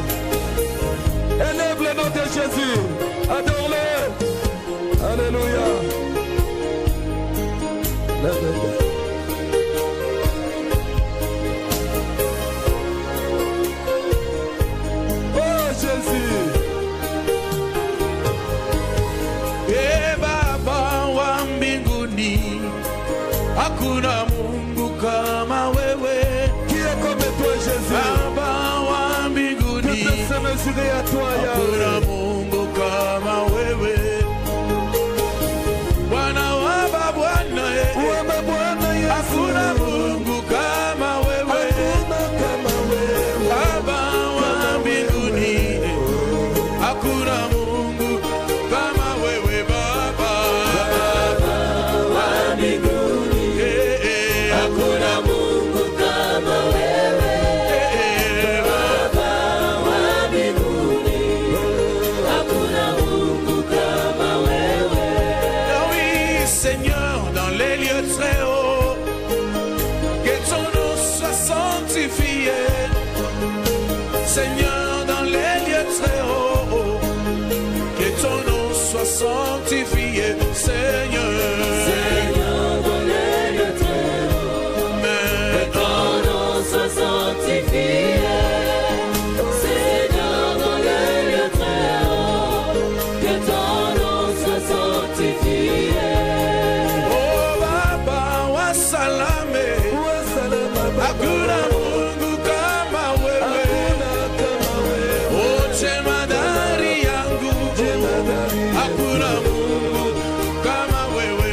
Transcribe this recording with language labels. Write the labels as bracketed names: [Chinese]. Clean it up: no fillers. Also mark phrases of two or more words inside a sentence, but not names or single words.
[French] Élève le nom de Jésus. Adore-le. Alléluia. Oh Jésus. [Swahili] Baba wa mbinguni, hakuna Mungu kama wewe. [French] Qui est comme toi, Jésus? [Swahili] Baba wa mbinguni, [French] que peut se mesurer à toi, [Swahili] hakuna Yahweh? Mungu kama wewe. Bwana wa mabwana, hakuna Mungu kama wewe. Baba wa mbinguni, hakuna Mungu kama wewe. Baba wa mbinguni, hakuna Mungu kama wewe. Baba wa mbinguni, hakuna Mungu kama wewe. [French] Oui, Seigneur, dans les lieux très hauts, que ton nom soit sanctifié. Seigneur, dans les lieux très hauts, que ton nom soit sanctifié. Seigneur, Seigneur, dans les lieux très hauts, que ton nom soit sanctifié. Seigneur, dans les lieux très hauts, que ton nom soit sanctifié. [Swahili] oh Baba wa salame, hakuna Mungu kama wewe. Oh jemadari yangu, hakuna Mungu kama wewe.